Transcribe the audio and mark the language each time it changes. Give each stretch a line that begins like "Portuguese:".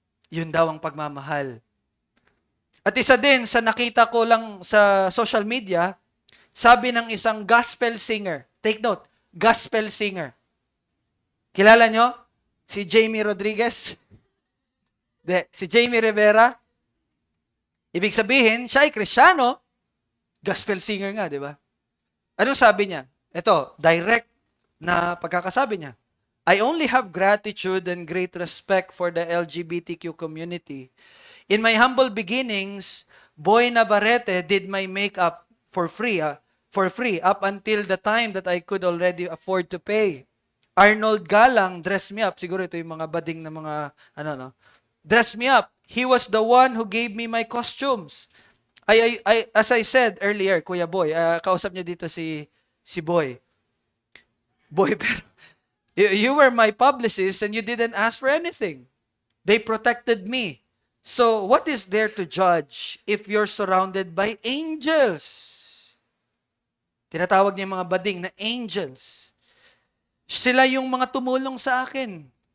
Filipino: Yun daw ang pagmamahal. At isa din sa nakita ko lang sa social media, sabi ng isang gospel singer,
English: take note,
Filipino: gospel singer. Kilala nyo? Si Jamie Rodriguez? Si Jamie Rivera? Ibig sabihin, siya ay Kristiyano, gospel singer nga, di ba? Anong sabi niya? Ito, direct na pagkakasabi niya.
English: I only have gratitude and great respect for the LGBTQ community. In my humble beginnings, Boy Navarrete did my makeup for free up until the time that I could already afford to pay. Arnold Galang dressed me up.
Filipino: Siguro ito yung mga bading na mga,
English: dressed me up. He was the one who gave me my costumes. As I said earlier, Kuya Boy,
Filipino: kausap niya dito si Boy.
English: Boy, pero you were my publicist and you didn't ask for anything. They protected me. So, what is there to judge if you're surrounded by angels?
Filipino: Tinatawag niya yung mga bading na angels. Sila yung mga tumulong sa akin.